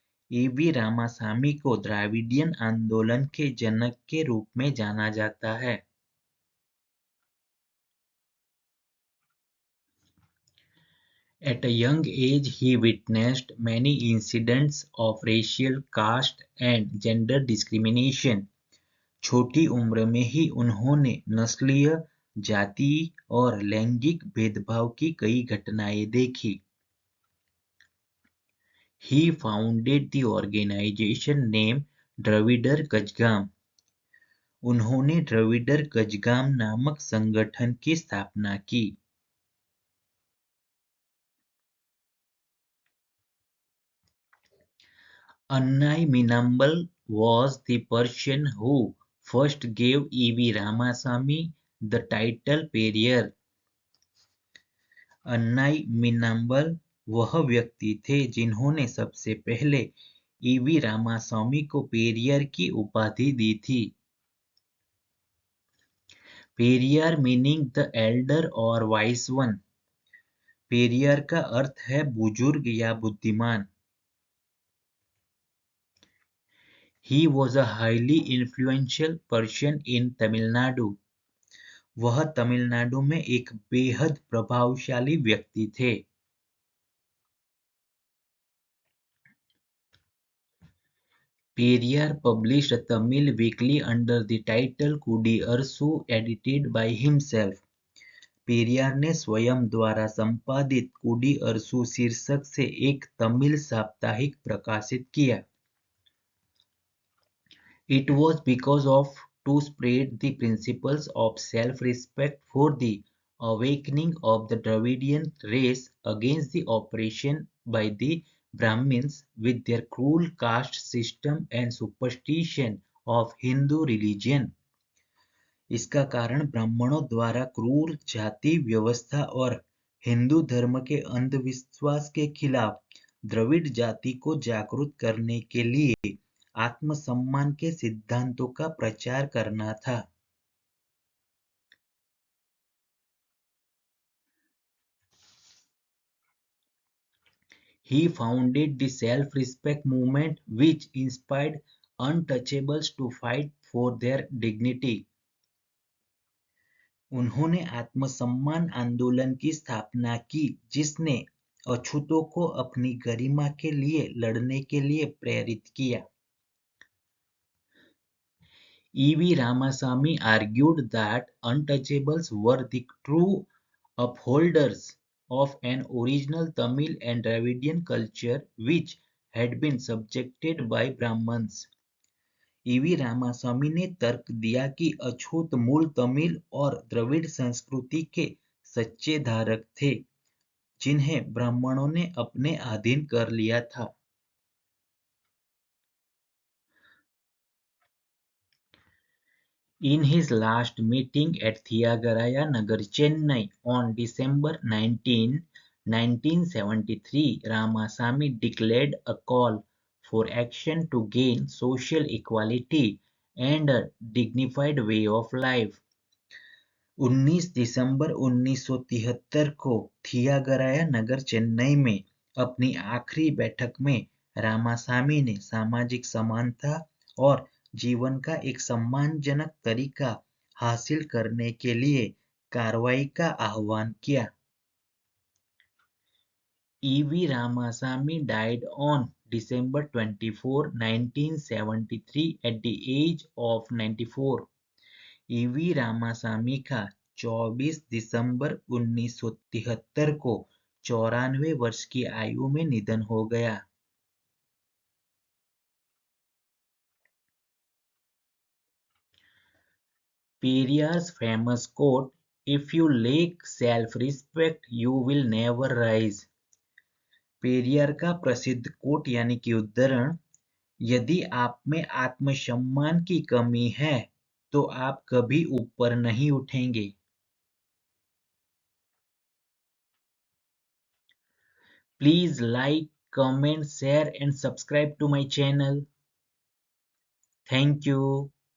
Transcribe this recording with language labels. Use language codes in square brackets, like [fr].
[hi] E.V. Ramasamy को Dravidian आंदोलन के जनक के रूप में जाना जाता है. [en] At a young age, he witnessed many incidents of racial, caste and gender discrimination. [hi] छोटी उम्र में ही उन्होंने नस्लीय, जातीय और लैंगिक भेदभाव की कई घटनाएं देखी. [en] He founded the organization named Dravidar Kazhagam. [hi] उन्होंने द्रविड़र कजगाम नामक संगठन की स्थापना की. [en] Annai Minambal was the person who first gave E.V. Ramasamy the title Periyar. [hi] Annai मिनाम्बल वह व्यक्ति थे जिन्होंने सबसे पहले E.V. रामास्वामी को पेरियर की उपाधि दी थी. [en] Periyar meaning the elder [hi] और [en] Wise one. [hi] पेरियार का अर्थ है बुजुर्ग या बुद्धिमान. [en] He was a highly influential person in Tamil Nadu. [hi] वह तमिलनाडु में एक बेहद प्रभावशाली व्यक्ति थे. [en] Periyar published a Tamil weekly under the title Kudi-Arsu, edited by himself. [hi] Periyar ने स्वयं द्वारा संपादित कुडी अरसू शीर्षक से एक तमिल साप्ताहिक प्रकाशित किया. [en] It was because of to spread the principles of self-respect for the awakening of the Dravidian race against the oppression by the Brahmins with their cruel caste system and superstition of Hindu religion. [hi] इसका कारण ब्राह्मणों द्वारा क्रूर जाति व्यवस्था और हिंदू धर्म के अंधविश्वास के खिलाफ द्रविड़ जाति को जागरूक करने के लिए आत्मसम्मान के सिद्धांतों का प्रचार करना था. [en] He founded the self-respect movement which inspired untouchables to fight for their dignity. [hi] उन्होंने आत्मसम्मान आंदोलन की स्थापना की जिसने अछूतों को अपनी गरिमा के लिए लड़ने के लिए प्रेरित किया. [en] E.V. Ramasamy argued that untouchables were the true upholders of an original Tamil and Dravidian culture which had been subjected by Brahmins. [hi] E.V. Ramaswamy ने तर्क दिया कि अछूत मूल तमिल और द्रविड़ संस्कृति के सच्चे धारक थे जिन्हें ब्राह्मणों ने अपने अधीन कर लिया था. [en] In his last meeting at Thiagaraya Nagar, Chennai on December 19, 1973, Ramasamy declared a call for action to gain social equality and a dignified way of life. [hi] 19 दिसंबर 1973 को थियागराया नगर चेन्नई में अपनी आखिरी बैठक में रामासामी ने सामाजिक समानता और जीवन का एक सम्मानजनक तरीका हासिल करने के लिए कार्रवाई का आह्वान किया. [en] E.V. Ramasamy died on December 24, 1973 at the age of 94. [hi] E.V. Ramasamy का 24 दिसंबर 1973 को 94 वर्ष की आयु में निधन हो गया. [en] Periyar's famous quote, "If you lack self-respect, you will never rise." [hi] Periyar का प्रसिद्ध कोट यानी कि उद्धरण, यदि आप में आत्मसम्मान की कमी है तो आप कभी ऊपर नहीं उठेंगे. [en] Please like, comment, share and subscribe to my channel. Thank you.